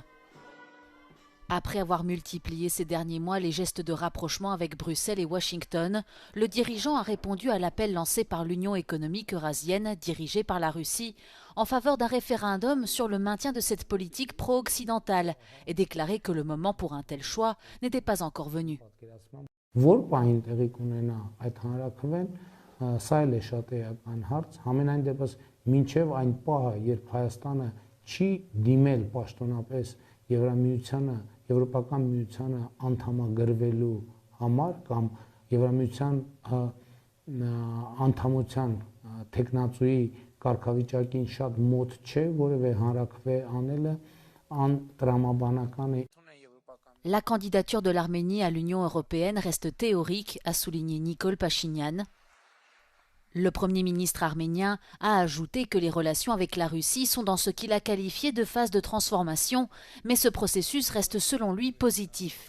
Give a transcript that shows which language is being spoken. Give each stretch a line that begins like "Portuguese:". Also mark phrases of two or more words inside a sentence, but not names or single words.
French: Après avoir multiplié ces derniers mois les gestes de rapprochement avec Bruxelles et Washington, le dirigeant a répondu à l'appel lancé par l'Union économique eurasienne, dirigée par la Russie, en faveur d'un référendum sur le maintien de cette politique pro-occidentale et déclaré que le moment pour un tel choix n'était pas encore venu.
Armenian: Եվրոպական միությանը անդամագրվելու համար կամ Եվրամիության անդամության տեխնացուի կարգավիճակին շատ մոտ չէ, որևէ հանրաքվե անելը անտրամաբանական է.
French: La candidature de l'Arménie à l'Union européenne reste théorique, a souligné Nikol Pachinian. Le Premier ministre arménien a ajouté que les relations avec la Russie sont dans ce qu'il a qualifié de phase de transformation, mais ce processus reste selon lui positif.